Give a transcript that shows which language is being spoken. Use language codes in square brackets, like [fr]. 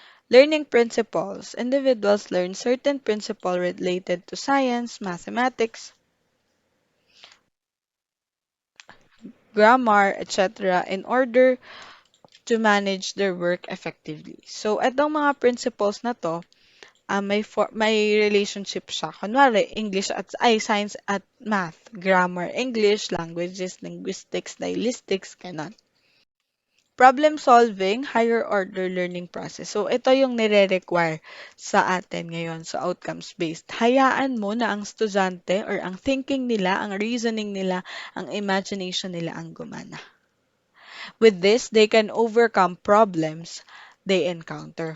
[en] Learning principles. Individuals learn certain principles related to science, mathematics, grammar, etc. in order to manage their work effectively. [tl] So, itong mga principles na to, may relationship siya. Kunwari, English at science at math, grammar, English, languages, linguistics, stylistics, ganon. [en] Problem solving, higher order learning process. [tl] So, ito yung nire-require sa atin ngayon sa [en] outcomes-based. [tl] Hayaan mo na ang estudyante or ang thinking nila, ang reasoning nila, ang imagination nila ang gumana. [en] With this, they can overcome problems they encounter.